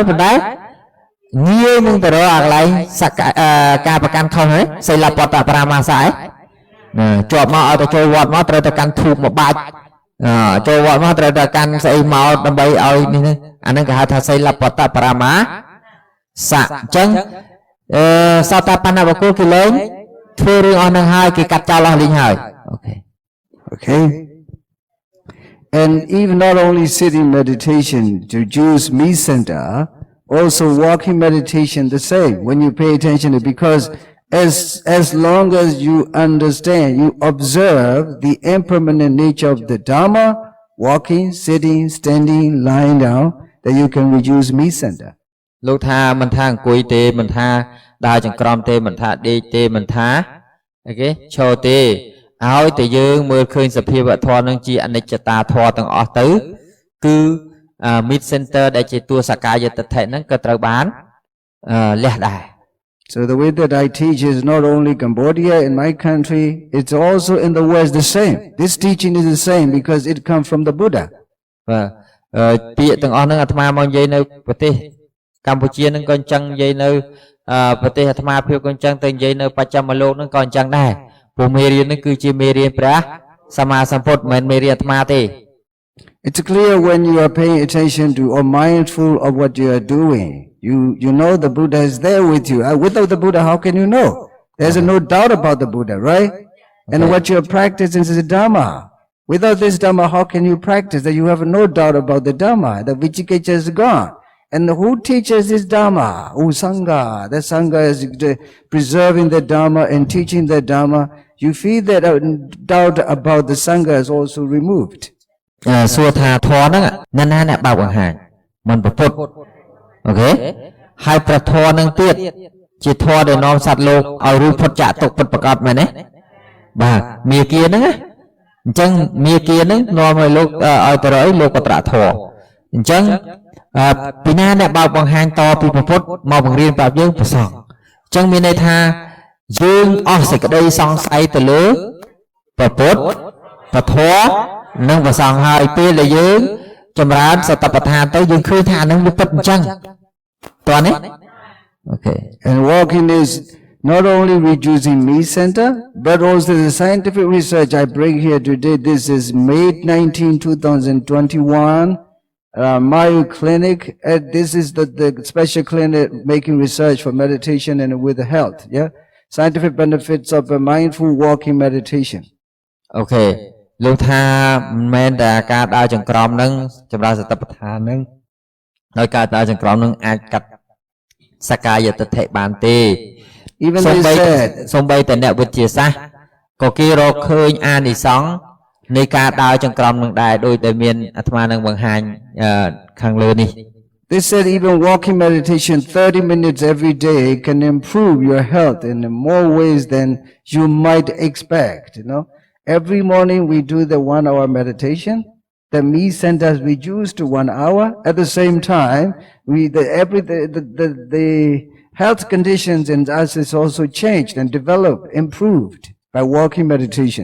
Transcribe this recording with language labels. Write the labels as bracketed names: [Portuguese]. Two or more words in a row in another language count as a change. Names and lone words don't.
[Khmer] ប៉ុន្តែងាយនឹងទៅរកអាកន្លែងការប្រកាន់ខុសហ្នឹងសីលបតបរាមាសៈជាប់មកឲ្យទៅចូលវត្តមកត្រូវតែកាន់ធូបមកបាច់ចូលវត្តមកត្រូវតែកាន់ស្អីមកដើម្បីឲ្យនេះអាហ្នឹងគេហៅថាសីលបតបរាមាសៈអញ្ចឹងសោតាបណ្ណបុគ្គលគេលែងធ្វើរឿងអស់ហ្នឹងហើយគេកាត់ចោលអស់លីងហើយ [English] Okay. And even not only sitting meditation to choose me center, also walking meditation the same. When you pay attention to, because as long as you understand, you observe the impermanent nature of the Dhamma, walking, sitting, standing, lying down, that you can reduce me center. [Khmer] លោកថាមិនថាអង្គុយទេមិនថាដើរចង្ក្រមទេមិនថាដេកទេមិនថាអូខេឈរទេឲ្យតែយើងមើលឃើញសភាវធម៌នឹងជាអនិច្ចតាធម៌ទាំងអស់ទៅគឺ [English] mid center [Khmer] ដែលជាតួសកាយតិដ្ឋិហ្នឹងក៏ត្រូវបានលះដែរ [English] So the way that I teach is not only Cambodia in my country, it's also in the West the same. This teaching is the same because it comes from the Buddha. [Khmer] បាទពាក្យទាំងអស់ហ្នឹងអាត្មាមកនិយាយនៅប្រទេសកម្ពុជាហ្នឹងក៏អញ្ចឹងនិយាយនៅប្រទេសអាត្មាភាពក៏អញ្ចឹងទៅនិយាយនៅបច្ចិមលោកហ្នឹងក៏អញ្ចឹងដែរព្រោះមេរៀនហ្នឹងគឺជាមេរៀនព្រះសម្មាសម្ពុទ្ធមិនមែនមេរៀនអាត្មាទេ [English] It's clear when you are paying attention to or mindful of what you are doing. You know the Buddha is there with you. Without the Buddha, how can you know? There's no doubt about the Buddha, right? And what you are practicing is the Dhamma. Without this Dhamma, how can you practice? That you have no doubt about the Dhamma. The Vicikicca is gone. And who teaches this Dhamma? Oh, Sangha. The Sangha is preserving the Dhamma and teaching the Dhamma. You feel that doubt about the Sangha is also removed. [Khmer] សួរថាធម៌ហ្នឹងណាស់ណាអ្នកបើកបង្ហាញមិនប្រពុតអូខេហើយប្រធម៌ហ្នឹងទៀតជាធម៌ដែលនាំសត្វលោក ឲ្យរួចផុតចាកទុក្ខពិតប្រាកដមែនទេបាទមាគាហ្នឹងអញ្ចឹងមាគាហ្នឹងនាំឲ្យលោកឲ្យទៅរកលោកកត្រធម៌អញ្ចឹងពីណាអ្នកបើកបង្ហាញតពីប្រពុតមកបង្រៀនប្រាប់យើងប្រសងអញ្ចឹងមានន័យថាយើងអស់សេចក្តីសង្ស័យទៅលើប្រពុតប្រធម៌នឹងប្រសងហើយពេលដែលយើងចម្រើនសតបដ្ឋានទៅយើងឃើញថានឹងវាពិតអញ្ចឹងតើនេះអូខេ [English] And walking is not only reducing me center, but also the scientific research I bring here today. This is May 19, 2021, Mayo Clinic. This is the special clinic making research for meditation and with health. Yeah, scientific benefits of a mindful walking meditation. Okay. [Khmer] លោកថាមិនមែនតែការដើរចង្ក្រមនឹងចម្រើនសតិប្បដ្ឋាននឹងដោយការដើរចង្ក្រមនឹងអាចកាត់សកាយតិដ្ឋិបានទេ [English] Even they said [Khmer] សំបីតែអ្នកវិទ្យាសាស្ត្រក៏គេរកឃើញអានិសង្ឃនៃការដើរចង្ក្រមនឹងដែរដោយតែមានអាត្មានឹងបង្ហាញខាងលើនេះ [English] They said even walking meditation 30 minutes every day can improve your health in more ways than you might expect, you know. Every morning we do the 1 hour meditation. The me centers reduced to 1 hour. At the same time, the health conditions in us is also changed and developed, improved by walking meditation.